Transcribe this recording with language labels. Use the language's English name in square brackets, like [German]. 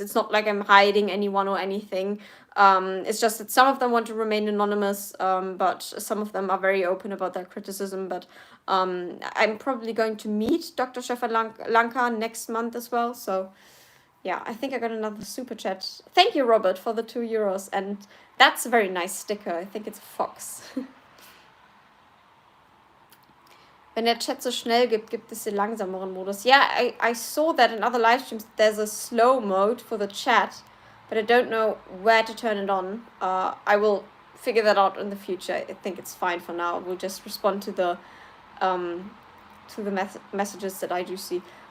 [English] It's not like I'm hiding anyone or anything. It's just that some of them want to remain anonymous, but some of them are very open about their criticism. But I'm probably going to meet Dr. Stefan Lanka next month as well. So yeah, I think I got another super chat. Thank you, Robert, for the €2, and that's a very nice sticker. I think it's a fox. [German] Wenn der Chat so schnell gibt es den langsameren Modus. [English] Yeah, I saw that in other live streams. There's a slow mode for the chat, but I don't know where to turn it on. I will figure that out in the future. I think it's fine for now. We'll just respond to the messages that I do see.